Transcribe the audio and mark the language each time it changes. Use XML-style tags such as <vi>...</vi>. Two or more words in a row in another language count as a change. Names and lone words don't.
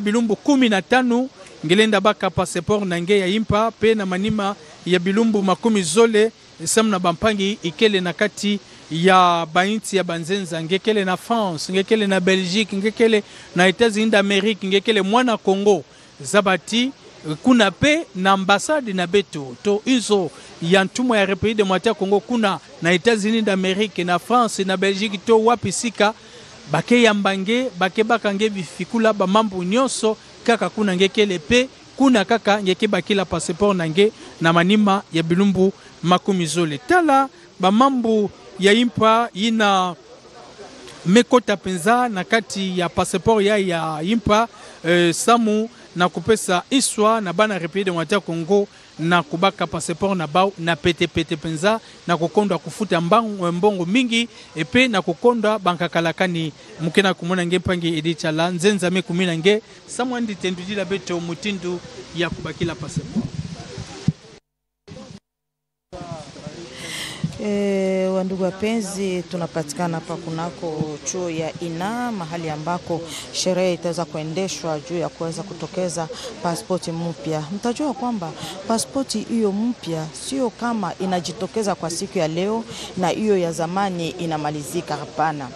<ktu>bilumbu 15 ngelenda baka passeport nange ya impa pe na manima ya bilumbu 10 zole samna bampangi ikele na kati ya bainti ya banzenza ngekele na France ngekele na Belgique ngekele na États-Unis d'Amérique ngekele mwana Congo zabati kuna pe na ambassade na beto to izo ya ntumo ya République démocratique ya Congo kuna na États-Unis d'Amérique na France na Belgique to wapi sika bake yambange bake bakange bifikula ba mambo nyonso kaka kuna ngekele pe kuna kaka ngeke bakila passeport nange na manima ya bilumbu 10 tala ba mambo ya impa ina mekota penza na kati ya passeport ya impa samu na kupesa iswa na bana République démocratique Congo na kubaka passeport na bao na pete penza na kukondwa kufuta mbongo mingi epe na kukondwa bankakalakani mukena kumona ngempangi Edichala nzenza me kumina nge samwandi tendudila beto mutindu ya kubakila passeport.</ktu> <sw>Wandugu wapenzi, tunapatikana hapa kunako chuo ya INA, mahali ambako sherehe itaweza kuendeshwa juu ya kuweza kutokeza pasipoti mpya. Mtajua kwamba pasipoti hiyo mpya sio kama inajitokeza kwa siku ya leo na hiyo ya zamani inamalizika, hapana.</sw>